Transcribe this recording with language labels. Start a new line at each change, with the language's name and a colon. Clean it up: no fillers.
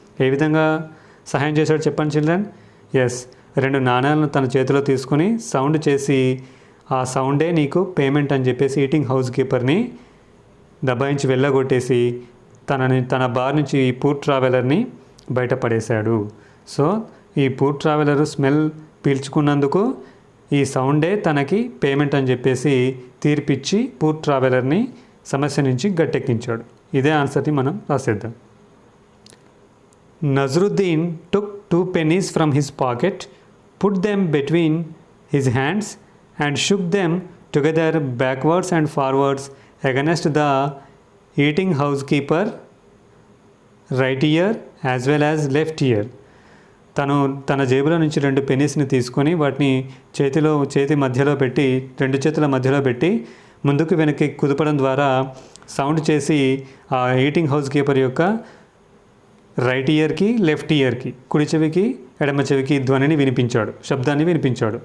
Telugu: ఏ విధంగా సహాయం చేశాడు చెప్పండి చిల్డ్రన్. ఎస్, 2 నాణాలను తన చేతిలో తీసుకొని సౌండ్ చేసి, ఆ సౌండే నీకు పేమెంట్ అని చెప్పేసి ఈటింగ్ హౌస్ కీపర్ని దబాయించి వెళ్ళగొట్టేసి తన బార్ నుంచి ఈ పూర్ ట్రావెలర్ని బయటపడేశాడు. సో ఈ పూర్ ట్రావెలర్ స్మెల్ పీల్చుకున్నందుకు ఈ సౌండే తనకి పేమెంట్ అని చెప్పేసి తీర్పిచ్చి పూర్ ట్రావెలర్ని సమస్య నుంచి గట్టెక్కించాడు. ఇదే ఆన్సర్ని మనం రాసేద్దాం.
English: Nasruddin took 2 pennies from his pocket, put them between his hands and shook them together backwards and forwards against the eating housekeeper right ear as well as left ear.
Telugu: తన జేబులో నుంచి 2 పెనీస్ని తీసుకొని వాటిని చేతి మధ్యలో పెట్టి, 2 చేతుల మధ్యలో పెట్టి ముందుకు వెనక్కి కుదపడం ద్వారా సౌండ్ చేసి ఆ ఈటింగ్ హౌస్ కీపర్ యొక్క రైట్ ఇయర్కి, లెఫ్ట్ ఇయర్కి, కుడి చెవికి, ఎడమ చెవికి శబ్దాన్ని వినిపించాడు.